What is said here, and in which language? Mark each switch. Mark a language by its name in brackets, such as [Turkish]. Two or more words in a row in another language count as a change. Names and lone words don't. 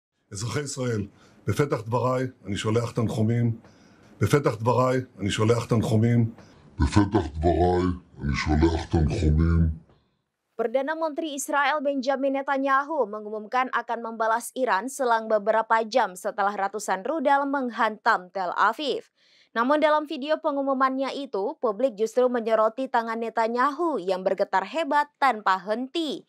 [Hebrew] אזרחי ישראל, בפתח דבריי אני שולח תנחומים. בפתח דבריי אני שולח תנחומים. [Indonesian] Perdana Menteri Israel Benjamin Netanyahu mengumumkan akan membalas Iran selang beberapa jam setelah ratusan rudal menghantam Tel Aviv. Namun dalam video pengumumannya itu, publik justru menyoroti tangan Netanyahu yang bergetar hebat tanpa henti.